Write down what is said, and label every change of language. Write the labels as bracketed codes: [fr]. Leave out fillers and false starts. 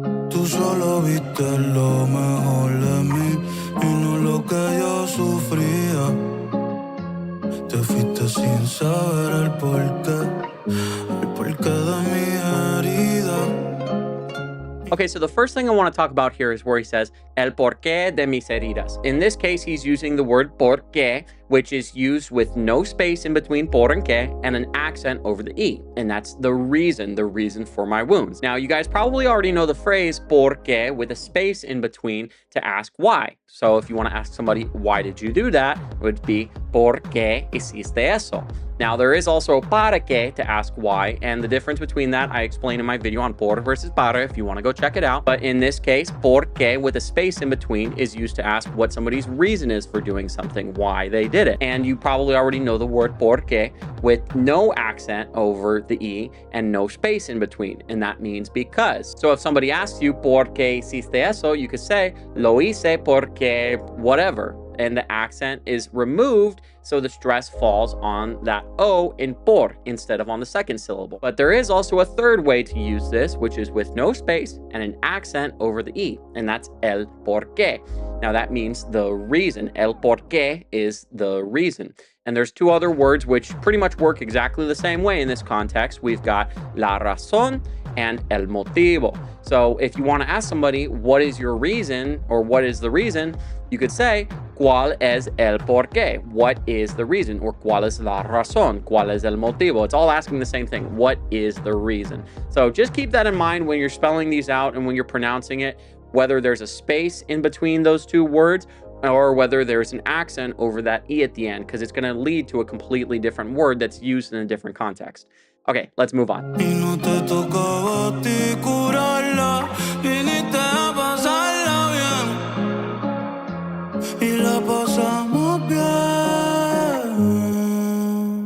[es] Tú solo viste lo mejor de mí y no lo que yo sufría. Te fuiste sin saber el porqué de mi herida. [en] Okay, so the first thing I want to talk about here is where he says, [es] el porqué de mis heridas. [en] In this case, he's using the word porqué, which is used with no space in between por and que and an accent over the e. And that's the reason for my wounds. Now, you guys probably already know the phrase porqué with a space in between to ask why. So if you want to ask somebody, why did you do that? It would be, [es] ¿por qué hiciste eso? [en] Now, there is also para qué to ask why, and the difference between that I explained in my video on por versus para if you want to go check it out. But in this case, por qué with a space in between is used to ask what somebody's reason is for doing something, why they did it. And you probably already know the word porque with no accent over the e and no space in between, and that means because. So if somebody asks you, [es] ¿por qué hiciste eso? [en] You could say, [es] lo hice porque [en] whatever. And the accent is removed, so the stress falls on that O in por instead of on the second syllable. But there is also a third way to use this, which is with no space and an accent over the E, and that's el porqué. Now that means the reason. El porqué is the reason. And there's two other words which pretty much work exactly the same way in this context. We've got la razón and el motivo. So if you want to ask somebody, what is your reason or what is the reason, you could say, [es] ¿cuál es el porqué? [en] What is the reason? Or [es] ¿cuál es la razón? ¿Cuál es el motivo? [en] It's all asking the same thing. What is the reason? So just keep that in mind when you're spelling these out and when you're pronouncing it, whether there's a space in between those two words or whether there's an accent over that E at the end, because it's going to lead to a completely different word that's used in a different context. Okay, let's move on. [es] Y no te tocaba a ti curarla, viniste a pasarla bien y la pasamos bien.